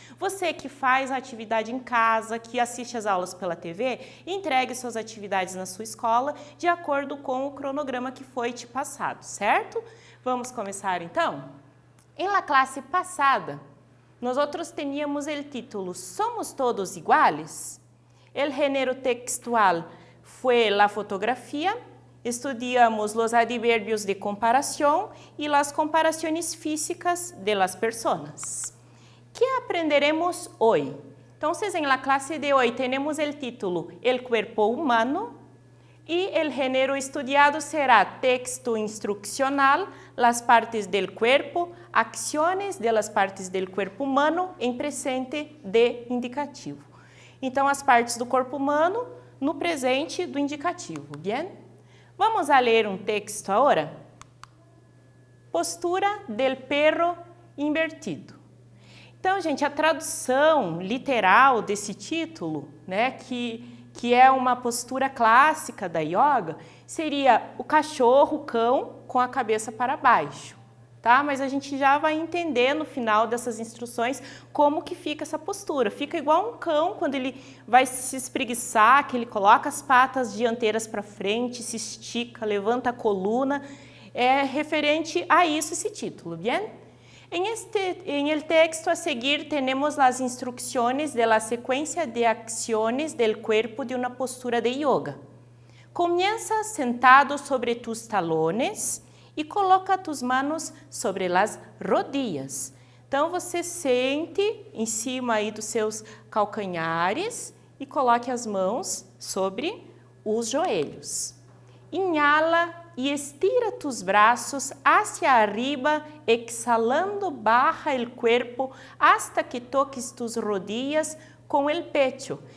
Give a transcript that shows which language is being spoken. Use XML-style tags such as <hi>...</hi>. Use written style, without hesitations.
<pt>Você que faz a atividade em casa, que assiste as aulas pela TV, entregue suas atividades na sua escola de acordo com o cronograma que foi te passado, certo? Vamos começar então? Em la classe passada, nós tínhamos o título Somos Todos Iguales?</pt> <es>El género textual fue la fotografía, estudiamos los adverbios de comparación y las comparaciones físicas de las personas. ¿Qué aprenderemos hoy? Entonces, en la clase de hoy tenemos el título El cuerpo humano y el género estudiado será texto instruccional, las partes del cuerpo, acciones de las partes del cuerpo humano en presente de indicativo.</es> <pt>Então, as partes do corpo humano no presente do indicativo, bien? Vamos a ler um texto agora?</pt> <es>Postura del perro invertido.</es> <pt>Então, gente, a tradução literal desse título, né, que é uma postura clássica da yoga, seria o cachorro, o cão, com a cabeça para baixo. Tá? Mas a gente já vai entender no final dessas instruções como que fica essa postura. Fica igual um cão quando ele vai se espreguiçar, que ele coloca as patas dianteiras para frente, se estica, levanta a coluna. É referente a isso esse título, bien?</pt> <es>En el texto a seguir tenemos las instrucciones de la secuencia de acciones del cuerpo de una postura de yoga. Comienza sentado sobre tus talones e coloca tus manos sobre las rodillas.</es> <pt>Então, você sente em cima aí dos seus calcanhares e coloque as mãos sobre os joelhos.</pt> <es>Inhala e estira tus braços hacia arriba, exhalando baja el cuerpo hasta que toques tus rodillas com el pecho.</es>